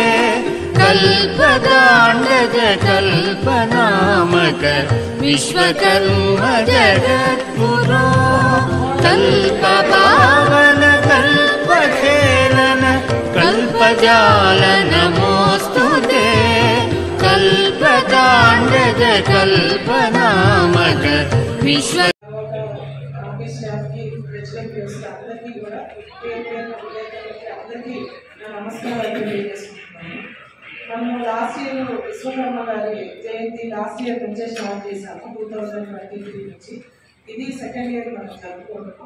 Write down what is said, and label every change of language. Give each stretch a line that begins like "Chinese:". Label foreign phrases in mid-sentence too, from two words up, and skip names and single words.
Sanskrit: कल्पदाण्डज कल्पनामक विश्वकर्म जगद्गुरो कल्पपावन कल्पखेलन कल्पजाल नमोऽस्तु ते कल्पदाण्डज कल्पनामक विश्व
Telugu: మనము
English: last year
Telugu: విశ్వకర్మ గారి జయంతి
English: last year
Telugu: నుంచే స్టార్ట్ చేశాము 2023 నుంచి ఇది
English: second year
Telugu: మనం జరుపుకుంటున్నాం.